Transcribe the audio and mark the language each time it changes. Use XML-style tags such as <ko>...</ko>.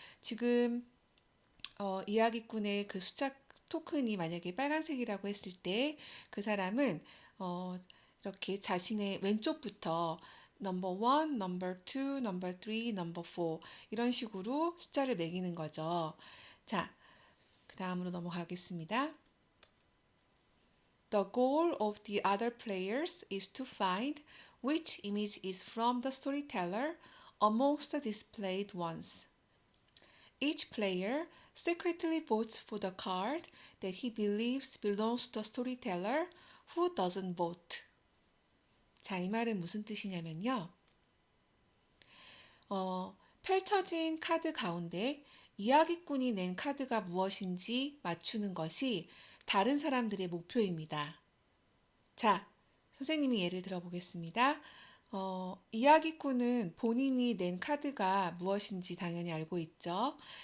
<ko>지금 이야기꾼의 그 숫자 토큰이 만약에 빨간색이라고 했을 때 그 사람은 이렇게 자신의 왼쪽부터 넘버 1, 넘버 2, 넘버 3, 넘버 4 이런 식으로 숫자를 매기는 거죠. 자, 그 다음으로 넘어가겠습니다.</ko> <en>The goal of the other players is to find which image is from the storyteller amongst the displayed ones. Each player secretly votes for the card that he believes belongs to the storyteller who doesn't vote.</en> <ko>자, 이 말은 무슨 뜻이냐면요. 펼쳐진 카드 가운데 이야기꾼이 낸 카드가 무엇인지 맞추는 것이 다른 사람들의 목표입니다. 자, 선생님이 예를 들어 보겠습니다. 이야기꾼은 본인이 낸 카드가 무엇인지 당연히 알고 있죠.</ko>